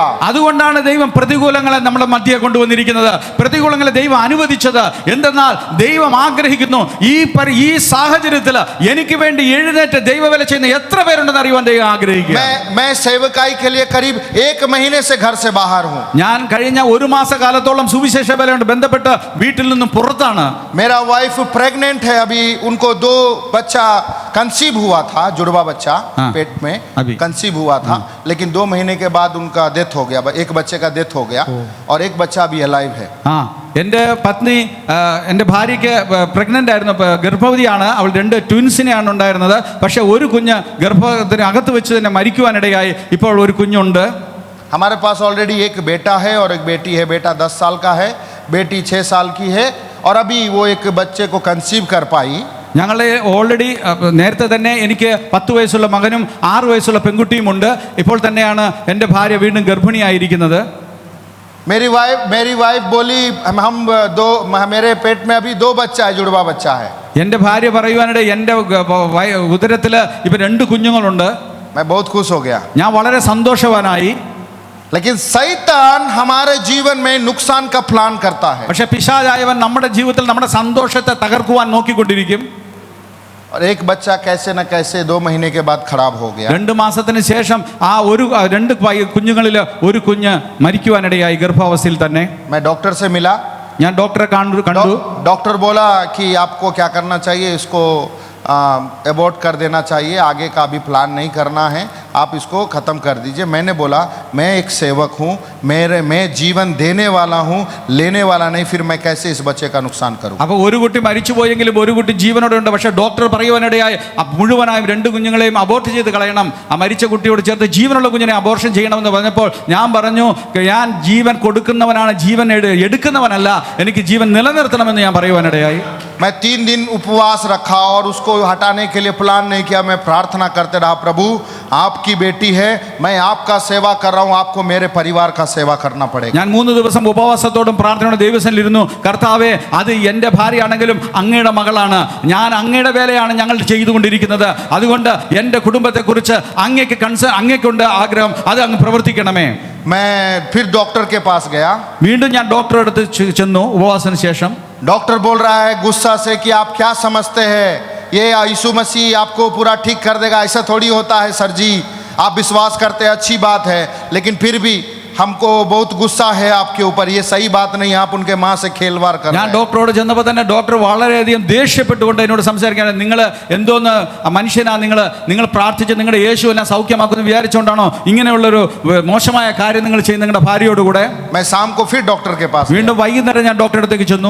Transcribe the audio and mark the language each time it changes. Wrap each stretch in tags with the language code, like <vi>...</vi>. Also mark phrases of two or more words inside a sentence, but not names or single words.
<ml>അതുകൊണ്ടാണ് ദൈവം പ്രതികൂലങ്ങളെ നമ്മുടെ മധ്യേ കൊണ്ടുവന്നിരിക്കുന്നത്. പ്രതികൂലങ്ങളെ ദൈവം അനുവദിച്ചത് എന്തെന്നാൽ ദൈവം ആഗ്രഹിക്കുന്നു ഈ സാഹചര്യത്തിൽ എനിക്ക് വേണ്ടി എഴുന്നേറ്റ് ദൈവവേല ചെയ്യുന്ന എത്ര പേരുണ്ടെന്ന് അറിയുവാൻ ദൈവം ആഗ്രഹിക്കുന്നു.</ml> <hi>मैं सेवकाई के लिए करीब 1 महीने से घर से बाहर हूँ।</hi> <ml>ഞാൻ കഴിഞ്ഞ ഒരു മാസക്കാലത്തോളം സുവിശേഷ വേലയോട് ബന്ധപ്പെട്ട് വീട്ടിൽ നിന്നും പുറത്താണ്.</ml> <hi>मेरा</hi> <en>wife pregnant</en> <hi>है, अभी उनको 2 बच्चा कंसीव हुआ था, जुड़वा बच्चा पेट में अभी कंसीव हुआ था, लेकिन 2 महीने के बाद उनका डेथ हो गया, एक बच्चे का डेथ हो गया और एक बच्चा अभी अलाइव है।</hi> <ml>എൻ്റെ പത്നി, എൻ്റെ ഭാര്യയ്ക്ക് പ്രഗ്നൻ്റ് ആയിരുന്നു, ഗർഭവതിയാണ്. അവൾ 2 ട്വിൻസിനെയാണ് ഉണ്ടായിരുന്നത്. പക്ഷേ ഒരു കുഞ്ഞ് ഗർഭത്തിന് അകത്ത് വെച്ച് തന്നെ മരിക്കുവാനിടയായി. ഇപ്പോൾ ഒരു കുഞ്ഞുണ്ട്.</ml> <hi>हमारे पास ऑलरेडी एक बेटा है और एक बेटी है। बेटा 10 साल का है, बेटी 6 साल की है और अभी वो एक बच्चे को कंसीव कर पाई।</hi> <ml>ഞങ്ങൾ ഓൾറെഡി നേരത്തെ തന്നെ എനിക്ക് 10 വയസ്സുള്ള മകനും 6 വയസ്സുള്ള പെൺകുട്ടിയുമുണ്ട്. ഇപ്പോൾ തന്നെയാണ് എൻ്റെ ഭാര്യ വീണ്ടും ഗർഭിണിയായിരിക്കുന്നത്.</ml> <hi>मेरी वाइफ बोली मेरे पेट में अभी 2 बच्चा है, जुड़वा बच्चा है।</hi> <ml>എൻ്റെ ഭാര്യ പറയുവാനിടെ എൻ്റെ ഉദരത്തിൽ ഇപ്പം 2 കുഞ്ഞുങ്ങളുണ്ട്.</ml> <hi>मैं बहुत खुश हो गया।</hi> <ml>ഞാൻ വളരെ സന്തോഷവാനായി.</ml> <hi>लेकिन शैतान हमारे जीवन में नुकसान का प्लान करता है।</hi> <ml>പക്ഷേ പിശാചായവൻ നമ്മുടെ ജീവിതത്തിൽ നമ്മുടെ സന്തോഷത്തെ തകർക്കുവാൻ നോക്കിക്കൊണ്ടിരിക്കും.</ml> <hi>और एक बच्चा कैसे न कैसे 2 महीने के बाद खराब हो गया।</hi> <ml>2 മാസത്തിന് ശേഷം ആ 2 കുഞ്ഞുങ്ങളിൽ ഒരു കുഞ്ഞ് മരിക്കുവാനിടയായി ഗർഭാവസ്ഥയിൽ തന്നെ.</ml> <hi>मैं डॉक्टर से मिला,</hi> <ml>ഞാൻ ഡോക്ടറെ കണ്ടു.</ml> <hi>डॉक्टर बोला कि आपको क्या करना चाहिए, इसको एबॉर्ट कर देना चाहिए, आगे का अभी प्लान नहीं करना है, आप इसको ख़त्म कर दीजिए। मैंने बोला मैं एक सेवक हूँ, मैं जीवन देने वाला हूँ, लेने वाला नहीं, फिर मैं कैसे इस बच्चे का नुकसान करूँ।</hi> <ml>അപ്പോൾ ഒരു കുട്ടി മരിച്ചു പോയെങ്കിലും ഒരു കുട്ടി ജീവനോടെ ഉണ്ട്. പക്ഷേ ഡോക്ടർ പറയുവാനിടയായി മുഴുവനായും 2 കുഞ്ഞുങ്ങളെയും അബോർട്ട് ചെയ്ത് കളയണം, ആ മരിച്ച കുട്ടിയോട് ചേർത്ത് ജീവനുള്ള കുഞ്ഞിനെ അബോർഷൻ ചെയ്യണമെന്ന് പറഞ്ഞപ്പോൾ ഞാൻ പറഞ്ഞു, ഞാൻ ജീവൻ കൊടുക്കുന്നവനാണ്, ജീവൻ എടുക്കുന്നവനല്ല, എനിക്ക് ജീവൻ നിലനിർത്തണമെന്ന് ഞാൻ പറയുവാനിടയായി.</ml> <hi>मैं 3 दिन उपवास रखा और उसको हटाने के लिए प्लान नहीं किया। मैं प्रार्थना करते रहा, प्रभु आपकी बेटी है, मैं आपका सेवा कर रहा हूँ, आपको मेरे परिवार का सेवा करना पड़ेगा।</hi> <ml>ഞാൻ 3 ദിവസം ഉപവാസത്തോടും പ്രാർത്ഥനയോടും ദൈവസന്നിധിയിലിരുന്നു. കർത്താവേ, അത് എൻ്റെ ഭാര്യയാണെങ്കിലും അങ്ങയുടെ മകളാണ്, ഞാൻ അങ്ങയുടെ വേലയാണ് ഞങ്ങൾ ചെയ്തുകൊണ്ടിരിക്കുന്നത്. അതുകൊണ്ട് എൻ്റെ കുടുംബത്തെക്കുറിച്ച് അങ്ങേക്കുണ്ട് ആഗ്രഹം, അത് അങ്ങ് പ്രവർത്തിക്കണമേ.</ml> <hi>मैं फिर डॉक्टर के पास गया।</hi> <ml>വീണ്ടും ഞാൻ ഡോക്ടറുടെ അടുത്ത് ചെന്നു ഉപവാസത്തിന് ശേഷം.</ml> <hi>डॉक्टर बोल रहा है गुस्सा से कि आप क्या समझते हैं, ये यीशु मसीह आपको पूरा ठीक कर देगा, ऐसा थोड़ी होता है सर जी, आप विश्वास करते हैं अच्छी बात है, लेकिन फिर भी हमको बहुत गुस्सा है आपके ऊपर, ये सही बात नहीं, आप उनके माँ से खेलवाड़ कर रहे</hi> <ml>ഞാൻ</ml> <hi>हैं।</hi> <ml>ഡോക്ടറോട് ചെന്നപ്പോൾ തന്നെ ഡോക്ടർ വളരെയധികം ദേഷ്യപ്പെട്ടുകൊണ്ട് എന്നോട് സംസാരിക്കുകയാണ്. നിങ്ങൾ എന്തോന്ന് മനുഷ്യനാ, നിങ്ങൾ പ്രാർത്ഥിച്ച് നിങ്ങളുടെ യേശു എന്നെ സൗഖ്യമാക്കുമെന്ന് വിചാരിച്ചുകൊണ്ടാണോ ഇങ്ങനെയുള്ളൊരു മോശമായ കാര്യം നിങ്ങൾ ചെയ്യുന്ന നിങ്ങളുടെ ഭാര്യയോട് കൂടെ?</ml> <hi>मैं शाम को फिर डॉक्टर के पास</hi> <ml>വീണ്ടും വൈകുന്നേരം ഞാൻ ഡോക്ടറുടെ അടുത്തേക്ക് ചെന്നു.</ml>